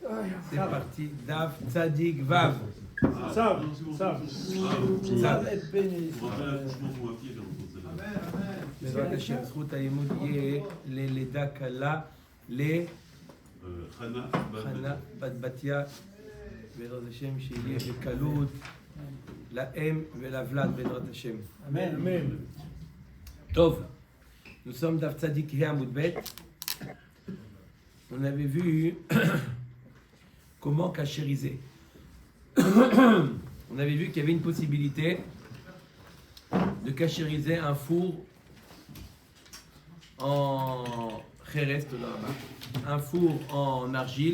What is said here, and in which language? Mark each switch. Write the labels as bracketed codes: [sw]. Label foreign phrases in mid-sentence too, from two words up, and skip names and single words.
[fr] C'est parti. [he] דף צדיק וו. Sav. בעזרת השם, זכות הלימוד יהיה ללידה קלה לחנה בת בתיה, בעזרת השם שיהיה בקלות לאם ולוולד בעזרת השם. Amen. טוב, [fr] nous sommes [he] דף צדיק הא עמוד ב. [fr] On avait vu comment cachériser. On avait vu qu'il y avait une possibilité de cachériser un four en kheres, un four en argile.